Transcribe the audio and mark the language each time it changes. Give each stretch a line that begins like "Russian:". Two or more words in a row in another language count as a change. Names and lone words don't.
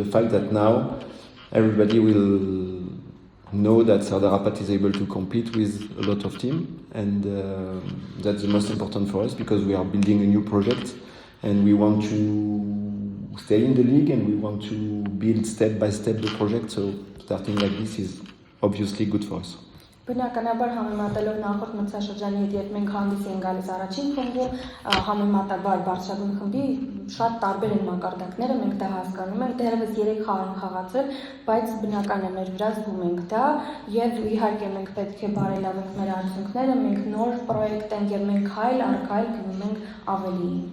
English: fact that now everybody will know that Sardarapat is able to compete with a lot of teams, and that's the most important for us because we are building a new project and we want to stay in the league and we want to build step by step the project, so starting like this is obviously good for us.
Armenian: Բնականաբար համեմատելով նախորդ մրցաշրջանի հետ, երբ մենք հանդես ենք գալիս առաջին խմբում, համեմատաբար բարձրագույն խմբի շատ տարբեր են մակարդակները, մենք դա հասկանում ենք, դեռևս 3 խաղ են խաղացել, բայց բնական է մեր վրա զգում ենք դա եւ իհարկե մենք պետք է բարելավենք մեր արդյունքները, մենք նոր պրոյեկտ ենք եւ մենք քայլ առ քայլ գնում ենք ավելի։